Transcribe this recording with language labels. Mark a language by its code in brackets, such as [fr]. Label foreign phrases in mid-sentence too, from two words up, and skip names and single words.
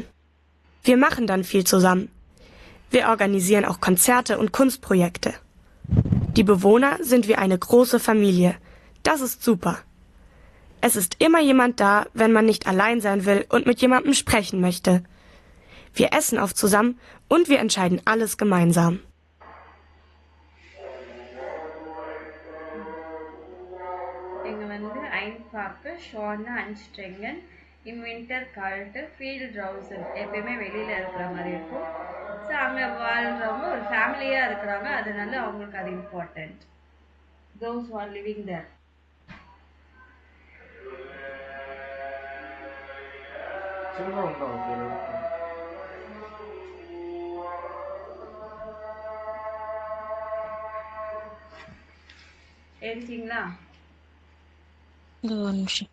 [de] Wir machen dann viel zusammen. Wir organisieren auch Konzerte und Kunstprojekte. Die Bewohner sind wie eine große Familie. Das ist super. Es ist immer jemand da, wenn man nicht allein sein will und mit jemandem sprechen möchte. Wir essen oft zusammen und wir entscheiden alles gemeinsam. [ta] இங்க வந்து [de] einfach, schön, anstrengend, im Winter kalt, viel draußen, [ta] எப்பயுமே வெளியில இருக்கிற மாதிரி இருக்கும். ஸோ அங்க வாழ்றவங்க ஒரு ஃபேமிலியா இருக்கிறாங்க, அதனால அவங்களுக்கு அது இம்பார்ட்டன்ட். [en] Those who are living there. [ta] எடுத்தீங்களா? இது ஒரு நிமிஷம்.